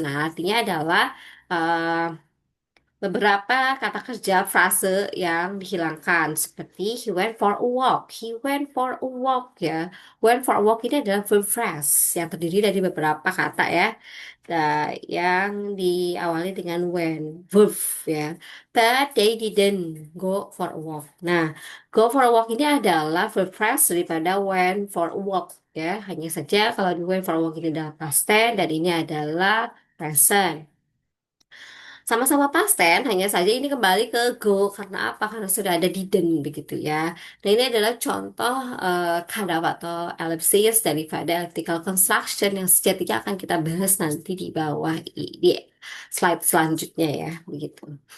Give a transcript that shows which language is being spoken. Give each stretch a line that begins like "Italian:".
Indonesian: Nah, artinya adalah eh, beberapa kata kerja frase yang dihilangkan seperti
English: he went for a walk. He went for a walk
Indonesian: ya. Went for a walk ini adalah verb phrase yang terdiri dari beberapa kata ya. Yang diawali dengan when, verb ya.
English: But they didn't go for a walk.
Indonesian: Nah, go for a walk ini adalah verb phrase daripada went for a walk ya. Hanya saja kalau di went for a walk ini adalah past tense dan ini adalah present. Sama-sama past tense, hanya saja ini kembali ke go. Karena apa? Karena sudah ada didn't begitu ya. Nah, ini adalah contoh kadaf atau ellipsis daripada elliptical construction yang sejatinya akan kita bahas nanti di bawah di slide selanjutnya ya, begitu.